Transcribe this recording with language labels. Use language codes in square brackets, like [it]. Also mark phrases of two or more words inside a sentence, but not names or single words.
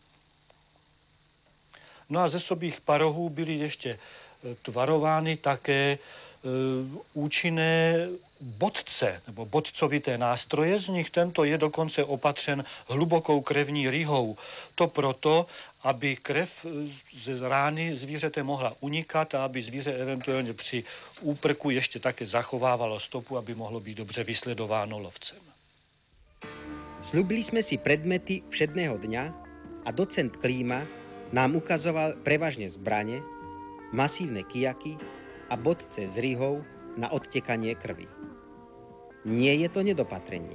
[cs] No a ze sobých parohů byly ještě tvarovány také účinné bodce nebo bodcovité nástroje, z nich tento je dokonce opatřen hlubokou krevní rýhou. To proto, aby krev ze rány zvířete mohla unikat a aby zvíře eventuálně při úprku ještě také zachovávalo stopu, aby mohlo být dobře vysledováno lovcem. [sk] Sľúbili sme si predmety všedného dňa a docent Klíma nám ukazoval prevažne zbrane, masívne kijaky a bodce s rihou na odtekanie krvi. Nie je to nedopatrenie.